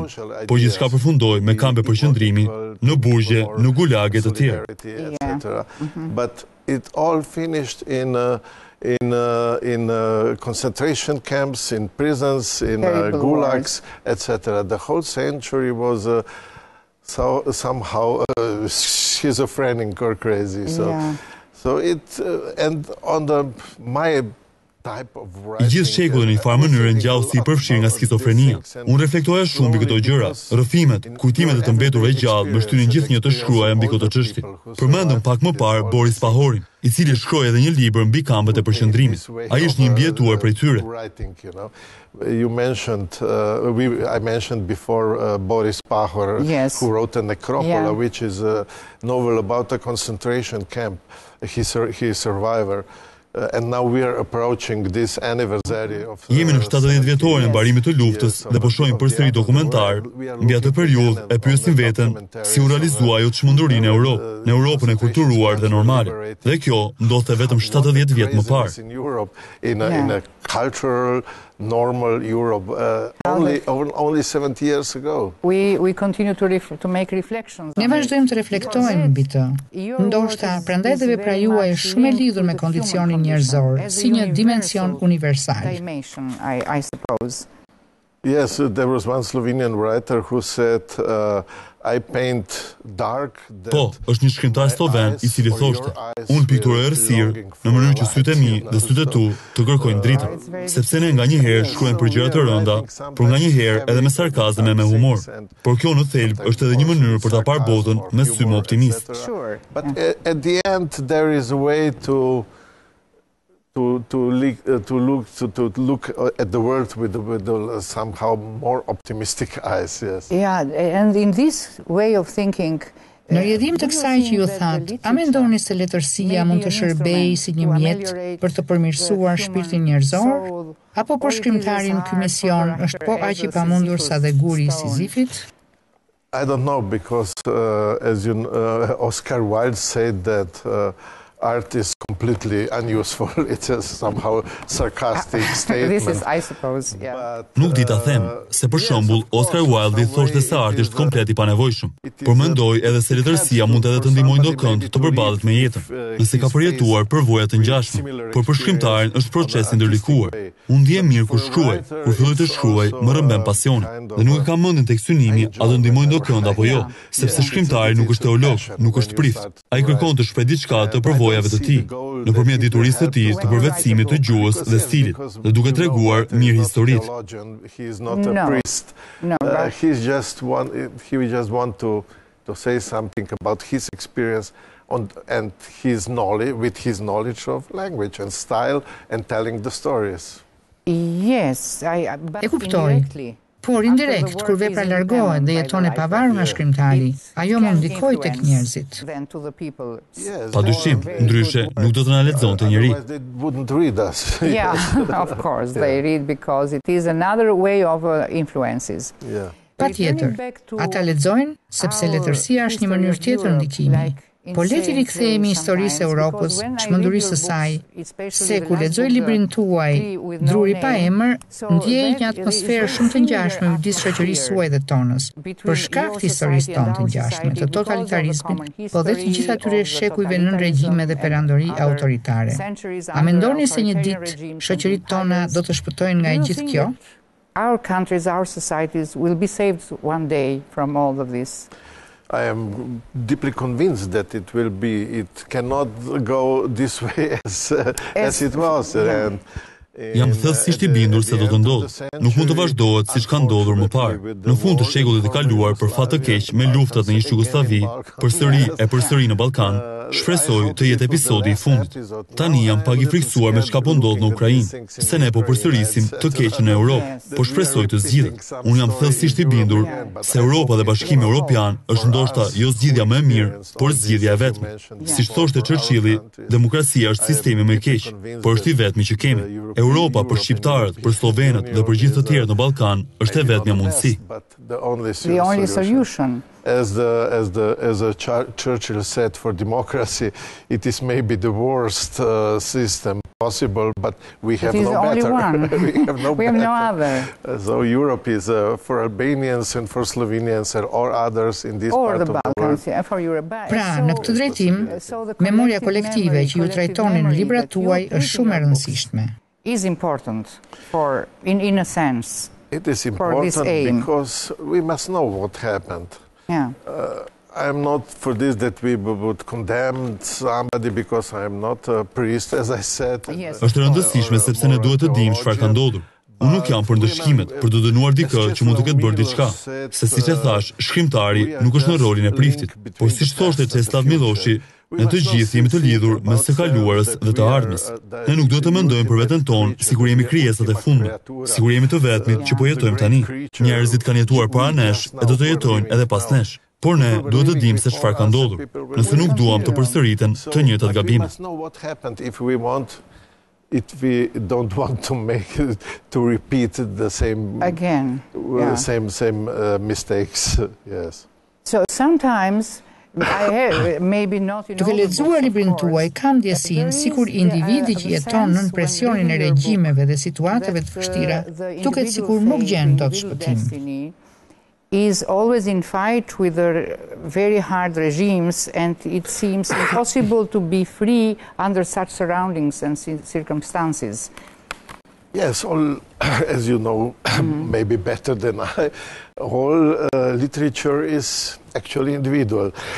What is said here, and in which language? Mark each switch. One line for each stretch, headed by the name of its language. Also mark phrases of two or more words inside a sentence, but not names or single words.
Albanian: Po gjithçka përfundoi me kampe përqendrimi, në burgje, në gulage të tjera.
English: But it all finished in concentration camps, in prisons, in gulags, etc. The whole century was somehow schizophrenic or crazy. So it and on my
Albanian: I gjithë shekullin në një farë mënyrë ngjau si përfshirë nga skizofrenia. Unë reflektoja shumë mbi këto gjëra, rrëfimet, kujtimet e të mbeturve gjallë më shtynin gjithnjë të shkruaja mbi këtë çështje. Përmendëm pak më parë Boris Pahorin, i cili shkroi edhe një libër mbi kampet e përqendrimit. Ai është një mbijetuar prej tyre.
English: You mentioned, I mentioned before Boris Pahor, who wrote The Necropolis, which is a novel about a concentration camp. He's a survivor. And now we are approaching this anniversary of
Albanian: Jemi në 70 vjetorin e mbarimit të luftës dhe po shohim përsëri dokumentar mbi atë periudhë e pyesim veten si u realizua ajo çmendurinë në Europë, në Europën e kulturuar dhe normale. Dhe kjo ndodhte vetëm 70 vjet më parë.
English: In a cultural normal Europe only 70 years ago. We continue to make reflections.
Albanian: Ne vazhdojmë të reflektojmë mbi të. Ndoshta prandaj dhe vepra juaj është shumë e lidhur me kondicionin njerëzor, si një dimension universal.
English: I suppose. Yes, there was one Slovenian writer who said I paint dark.
Albanian: Po, është një shkrimtar sloven i cili thoshte: unë pikturoj errësirë në mënyrë që sytë e mi dhe sytë e tu të kërkojnë dritën, sepse ne nganjëherë shkruajmë për gjëra të rënda, por nganjëherë edhe me sarkazëm e me humor. Por kjo në thelb është edhe një mënyrë për ta parë botën me sy më optimist.
English: But at the end there is a way to look at the world with somehow more optimistic eyes. Yes. Yeah, and in this way of thinking.
Albanian: Në rrjedhim të kësaj që ju thatë, a mendoni se letërsia mund të shërbejë si një mjet për të përmirësuar shpirtin njerëzor? Apo për shkrimtarin ky mision është po aq i pamundur sa dhe guri i Sizifit?
English: I don't know, because as you Oscar Wilde said that art is completely unuseful. It's a somehow sarcastic statement. This is, I suppose, yeah.
Albanian: Nuk di ta them, se për shembull Oscar Wilde thoshte se arti është komplet i panevojshëm. Por mendoj edhe se letërsia mund edhe të ndihmojë ndokënd të përballet me jetën, nëse ka përjetuar përvoja të ngjashme. Por për shkrimtarin është proces i ndërlikuar. Unë ndihem mirë kur shkruaj, kur filloj të shkruaj, më rrëmben pasioni. Dhe nuk e kam mendin tek synimi a do ndihmojë ndokënd apo jo, sepse shkrimtari nuk është teolog, nuk është prift. Ai kërkon të shprehë diçka të përvojave të tij, nëpërmjet diturisë të tij, të përvetësimit të gjuhës dhe stilit, dhe duke treguar mirë historitë.
English: He is not a priest. He just want to say something about his experience and his knowledge, with his knowledge of language and style and telling the stories. Yes,
Albanian: e kuptoj. Por indirekt, kur vepra largohet dhe jeton e pavarur nga shkrimtari, ajo mund ndikojë tek njerëzit. Padyshim, ndryshe nuk do të na lexonte njeri.
English: Yeah, of course, they read because it is another way of influences. Yeah.
Albanian: Patjetër, ata lexojnë sepse letërsia është një mënyrë tjetër ndikimi. Po le t'i rikthehemi historisë e Europës, çmendurisë së saj, se kur lexoj librin tuaj, Druri pa emër, ndjej një atmosferë shumë të ngjashme midis shoqërisë suaj dhe tonës. Për shkak të historisë tonë të ngjashme, të totalitarizmit, po dhe të gjithë atyre shekujve nën regjime dhe perandori autoritare. A mendoni se një ditë shoqëritë tona do të shpëtojnë nga e gjithë kjo?
English: Our countries, our societies will be saved one day from all of this. I am deeply convinced that it will be. It cannot go this way as it was. And
Albanian: Jam thellësisht i bindur se do të ndodhë. Nuk mund të vazhdohet siç ka ndodhur më parë. Në fund të shekullit të kaluar, për fat të keq, me luftat në ish Jugosllavi, përsëri në Ballkan, shpresoj të jetë episodi i fundit. Tani jam pak i friksuar me çka po ndodh në Ukrainë, se ne po përsërisim të keqen në Europë, po shpresoj të zgjidhet. Unë jam thellësisht i bindur se Europa dhe Bashkimi Evropian është ndoshta jo zgjidhja më e mirë, por zgjidhja e vetme. Siç thoshte Churchilli, demokracia është sistemi më i keq, por është i vetmi që kemi. Europa për shqiptarët, për slovenët dhe për gjithë të tjerë në Ballkan është e vetmja mundësi.
English: The only solution. As Churchill said, for democracy, it is maybe the worst system possible, but we have no better. We have no other. So Europe is for Albanians and for Slovenians and all others in this part of the world.
Albanian: Pra, në këtë drejtim, memoria kolektive që ju trajtoni në librat tuaj është shumë e rëndësishme.
English: Is important for, in a sense. It is important because we must know what happened. Yeah. I'm not for this that we would condemn somebody because I'm not a priest, as I said.
Albanian: Është rëndësishme sepse ne duhet të dimë çfarë ka ndodhur. Unë nuk jam për ndëshkimet, për të dënuar dikë që mund të ketë bërë diçka, se siç e thash, shkrimtari nuk është në rolin e priftit, por siç thoshte Czeslaw Miloshi, ne të gjithë jemi të lidhur mes së kaluarës dhe të ardhmës. Ne nuk duhet të mendojmë për veten tonë sikur jemi krijesat e fundit, sikur jemi të vetmit që po jetojmë tani. Njerëzit kanë jetuar para nesh e do të jetojnë edhe pas nesh. Por ne duhet të dimë se çfarë ka ndodhur, nëse nuk duam të përsëriten të njëjtat gabime.
English: If we don't want to repeat the same again, same mistakes, yes. So sometimes
Albanian: Duke lexuar librin tuaj, kam ndjesinë sikur individi që jeton nën presionin e regjimeve dhe situatave të vështira, duket sikur nuk gjen dot shpëtim.
English: Is always in fight with the very hard regimes, and it seems impossible to be free under such surroundings and circumstances. Yes, as you know, maybe better than I, all literature is actually individual.